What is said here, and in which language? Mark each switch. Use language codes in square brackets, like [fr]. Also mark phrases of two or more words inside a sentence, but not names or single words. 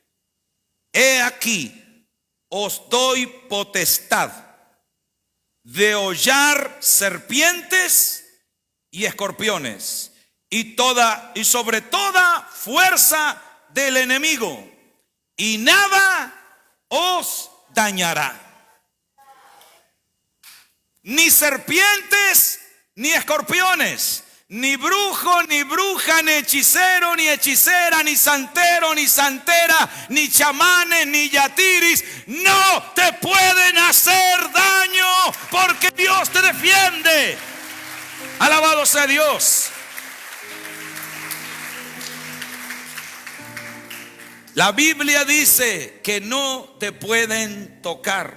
[es] He aquí, os doy potestad de hollar serpientes y escorpiones, y sobre toda fuerza del enemigo, y nada os dañará. Ni serpientes ni escorpiones, ni brujo, ni bruja, ni hechicero, ni hechicera, ni santero, ni santera, ni chamanes, ni yatiris, no te pueden hacer daño, porque Dios te defiende. Alabado sea Dios. La Biblia dice que no te pueden tocar.